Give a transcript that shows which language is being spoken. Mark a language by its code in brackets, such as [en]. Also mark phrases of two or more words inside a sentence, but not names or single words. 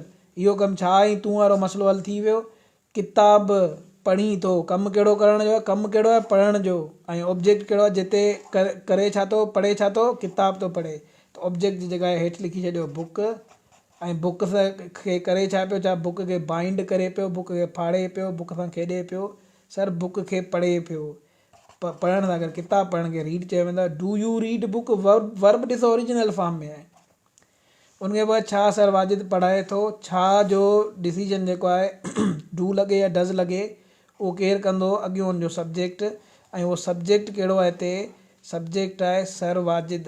[sd] इहो कमु छा आई तूं वारो मसइलो हल थी वियो। किताब पढ़ी थो, कमु कहिड़ो करण जो आहे, कमु कहिड़ो आहे पढ़ण जो, ऐं ऑब्जेक्ट कहिड़ो आहे जिते करे छा थो, पढ़े छा थो, किताब थो पढ़े, त ऑब्जेक्ट जी जॻह हेठि लिखी छॾियो बुक। ऐं बुक खे करे छा पियो, छा बुक खे बाइंड करे पियो, बुक खे फाड़े पियो, बुक सां खेॾे पियो, सर बुक खे पढ़े पियो। पढ़ण सां अगरि किताब पढ़ण खे रीड चयो वेंदो आहे। [en] Do you read book, [sd] वर्ब ॾिसो ओरिजिनल फॉर्म में आहे। उनखे पोइ छा सर वाजिद पढ़ाए थो, छा जो डिसीजन जेको आहे डू लॻे या डज़ लॻे उहो केरु कंदो, अॻियो हुनजो सब्जेक्ट, ऐं उहो सब्जेक्ट कहिड़ो आहे हिते, सब्जेक्ट आहे सर वाजिद।